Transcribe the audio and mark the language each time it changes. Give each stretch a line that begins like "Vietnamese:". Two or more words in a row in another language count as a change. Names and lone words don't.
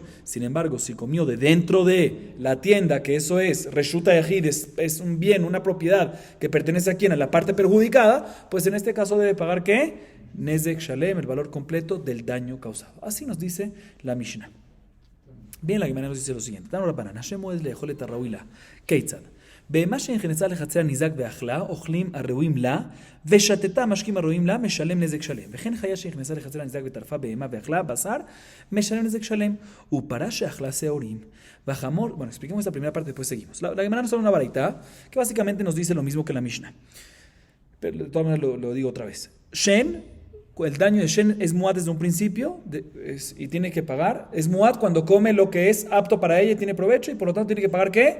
Spanish: Sin embargo, si comió de dentro de la tienda, que eso es
Hebrew: רשות היחיד,
Spanish: es un bien, una propiedad que pertenece a quien, a la parte perjudicada, pues en este caso debe pagar ¿qué?
Hebrew: נזק שלם,
Spanish: el valor completo del daño causado. Así nos dice la Mishnah. Bien, la Gemara nos dice lo siguiente.
Hebrew: תנו רבנן השן מועדת לאכול את הראוי כיצד. בהמה שנכנסה לחצר ניזק ואכלה, אוכלים הראויים לה, ושתתה משקים הראויים לה, משלם נזק שלם. וכן חיה שנכנסה לחצר הניזק וטרפה בהמה ואכלה בשר, משלם נזק שלם. ופרה שאכלה שעורים. Bajamor,
Spanish: bueno, expliquemos esta primera parte, después seguimos. La Gemara nos da una baraita que básicamente nos dice lo mismo que la Mishnah. Pero de todas maneras lo digo otra vez. Shen, el daño de Shen es muad desde un principio y tiene que pagar. Es muad cuando come lo que es apto para ella y tiene provecho y por lo tanto tiene que pagar ¿qué?